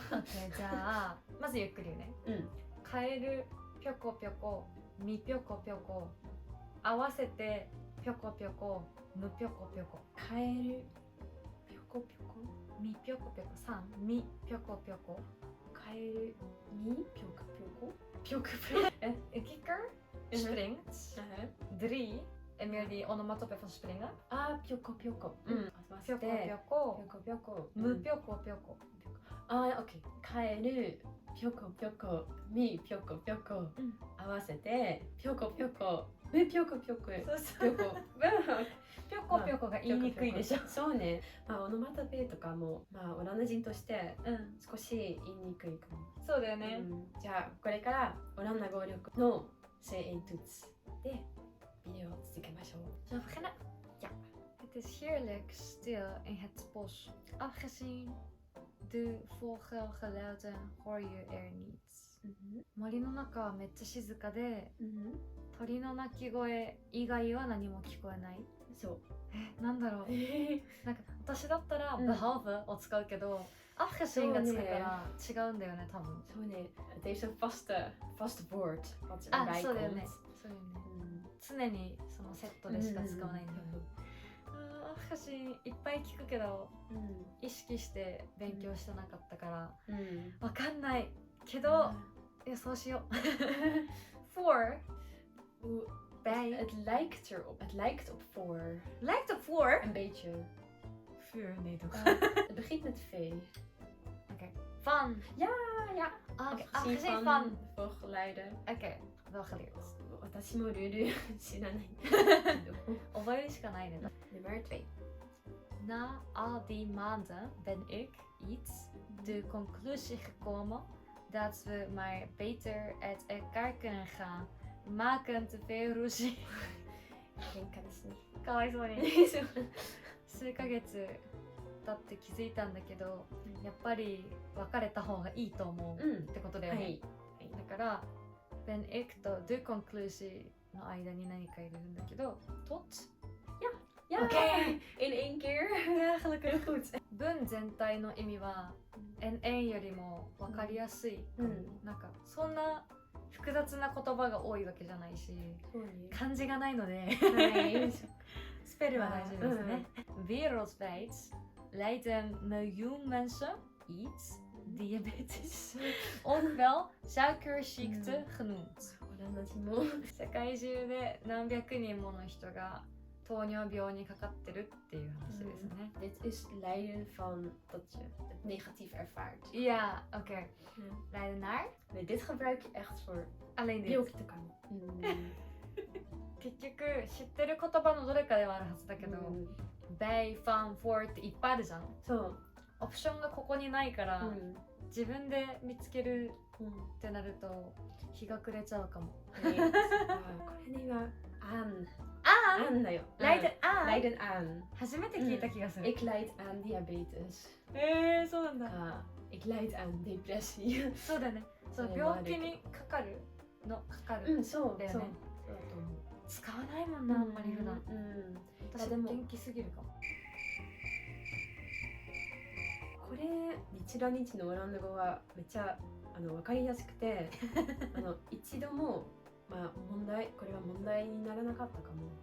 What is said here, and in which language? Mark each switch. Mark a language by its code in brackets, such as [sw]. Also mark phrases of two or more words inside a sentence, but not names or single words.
[ja] じゃあまずゆっくりね。カエルぴょこぴょこみぴょこぴょこ合わせてぴょこぴょこむぴょこぴょこ。カエルぴょこぴょこみぴょこぴょこ3みぴょこぴょこカエルみぴょこぴょこ [nl] ぴょこぴょこ kikker springt 3 en meer die onomatope van springen [ja] ぴょこぴょこぴょこぴょこぴょこむぴょこぴょこ。オッケー。カエルぴょこぴょこみぴょこぴょこ合わせてぴょこぴょこむぴょこぴょこぴょこぴょこぴょこが言いにくいでしょ。そうね。オノマトペとかもオランダ人として少し言いにくいかも。そうだよね。じゃあこれからオランダ語力の声援トゥーツでビデオを続けましょう。 [nl] Zullen we beginnen? Ja. Het is heerlijk stil in het bos. Afgezien de vogelgeluiden hoor je er niets. [ja] 森の中はめっちゃ静かで、鳥の鳴き声以外は何も聞こえない。そう。なんだろう。なんか私だったら behalve を使うけど、afgezien がつくから違うんだよね多分。 [nl] そうね。Het heeft een vaste woord wat erbij komt. [ja] そうだよね。そうだよね。常にそのセットでしか使わないんだよね。afgezien いっぱい聞くけど、意識して勉強してなかったからわかんないけど、いやそうしよう。for bij [nl] Het lijkt erop. Het lijkt op voor. lijkt op voor Een beetje. vuur nee toch. Het begint met V. Oké. Van. Ja. Afgezien van vogelgeluiden. Oké, wel geleerd. [ja] 私もルール知らない覚えるしかないね。 [nl] Nummer 2. Na al die maanden ben ik iets de conclusie gekomen dat we maar beter uit elkaar kunnen gaan. We maken te veel ruzie. [ja] 喧嘩ですね。かわいそうに。数ヶ月経って気づいたんだけど、やっぱり別れた方がいいと思うってことだよね。だから [nl] ben ik [ja] と [nl] de conclusie [ja] の間に何か入れるんだけど、tot [nl] Ja, Oké. In 1 keer. Ja, gelukkig goed. [ja] 文全体の意味は en よりも分かりやすい。なんかそんな複雑な言葉が多いわけじゃないし、漢字がないのでスペルは大丈夫ですね。 [nl] Wereldwijd lijden miljoen mensen iets diabetes, ook wel suikerziekte genoemd. [ja] 世界中で何百人もの人が糖尿病にかかってるっていう話ですね。 [nl] Dit is lijden van dat je het negatief ervaart. Ja, oké. Lijden naar? Nee, dit gebruik je echt voor alleen dit. [ja] 病気とかも。結局知ってる言葉のどれかではあるはずだけど、 [en] by, from, for [ja] っていっぱいあるじゃん。そう。オプションがここにないから、 自分で見つけるうんってなると日が暮れちゃうかも。これにはアンあだよ。ー、ライデンあー、 [nl] Leiden aan. [ja] 初めて聞いた気がする。 [nl] Ik leid aan diabetes. [ja] そうなんだ。 [nl] Ik leid aan depressie. [ja] そうだね。そうそれもある病気にかかるそうだよね。そうそうだと思う。使わないもんな、あんまり普段。うん私でも元気すぎるかも。これ日ラ日のオランダ語はめっちゃ分かりやすくて一度もこれは問題にならなかったかも。